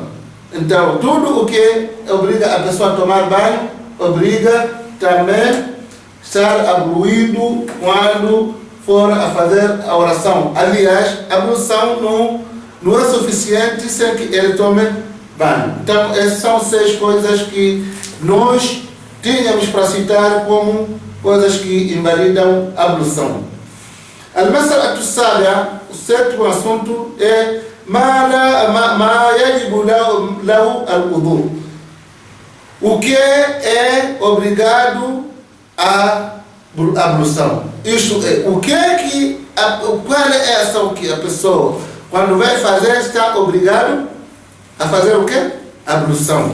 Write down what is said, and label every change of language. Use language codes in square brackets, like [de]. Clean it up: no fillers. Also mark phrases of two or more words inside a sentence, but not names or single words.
[pt] Então, tudo o que obriga a pessoa a tomar banho, obriga também estar abluído quando for a fazer a oração. Aliás, a ablução não é suficiente sem que ele tome banho. Então, essas são 6 coisas que nós tínhamos para citar como coisas que invalidam a ablução. [ar] المسألة السابعة, [pt] o 7º assunto é [ar] ما يجب له الوضوء. [pt] O que é obrigado a ablução? Isto é, qual é a ação que a pessoa, quando vai fazer, está obrigado a fazer o quê? Ablução.